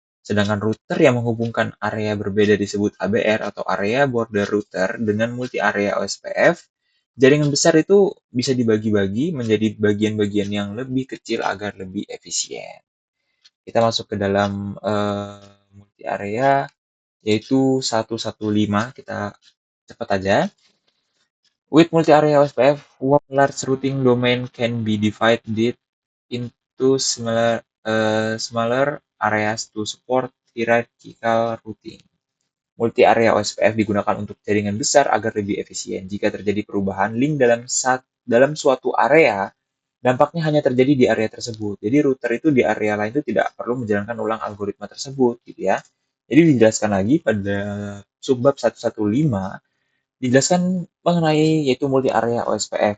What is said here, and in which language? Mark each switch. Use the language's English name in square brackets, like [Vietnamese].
[Indonesian] Sedangkan router yang menghubungkan area berbeda disebut ABR atau area border router dengan multi area OSPF. Jaringan besar itu bisa dibagi-bagi menjadi bagian-bagian yang lebih kecil agar lebih efisien. Kita masuk ke dalam multi area, yaitu 115. Kita cepat aja. [English] With multi-area OSPF, one large routing domain can be divided into smaller areas to support hierarchical routing. [Indonesian] Multi-area OSPF digunakan untuk jaringan besar agar lebih efisien. Jika terjadi perubahan link dalam suatu area, dampaknya hanya terjadi di area tersebut. Jadi router itu di area lain itu tidak perlu menjalankan ulang algoritma tersebut, gitu ya. Jadi dijelaskan lagi pada subbab 115, dijelaskan mengenai yaitu multi area OSPF.